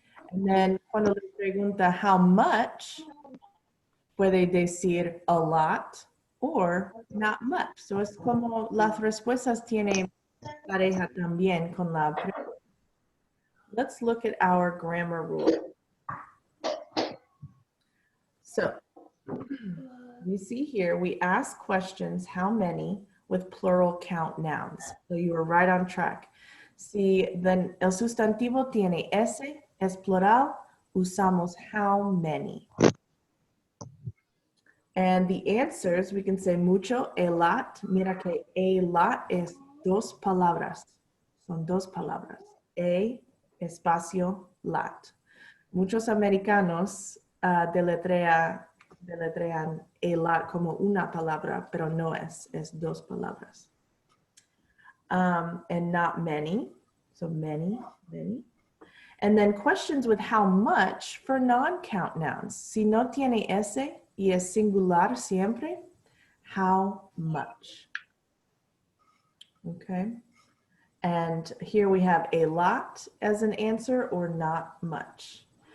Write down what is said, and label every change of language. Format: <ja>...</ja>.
<en>And then</en> <es>cuando le pregunta</es> <en>how much,</en> <es>puede decir</es> <en>a lot or not much. So</en> <es>es como las respuestas tienen pareja también con la pregunta.</es> <en>Let's look at our grammar rule. So you see here, we ask questions, how many, with plural count nouns. So you are right on track.</en> <es>Si el sustantivo tiene S, es plural,</es> <en>usamos how many. And the answers, we can say</en> <es>mucho,</es> <en>a lot.</en> <es>Mira que</es> <en>a lot</en> <es>es 2 palabras. Son 2 palabras. A, espacio, lot. Muchos americanos deletrean</es> <en>a lot</en> <es>como una palabra, pero no es 2 palabras.</es> <en>And not many, so many. And then questions with how much for non-count nouns.</en> <es>Si no tiene S y es singular siempre,</es> <en>how much? Okay. And here we have a lot as an answer or not much.</en>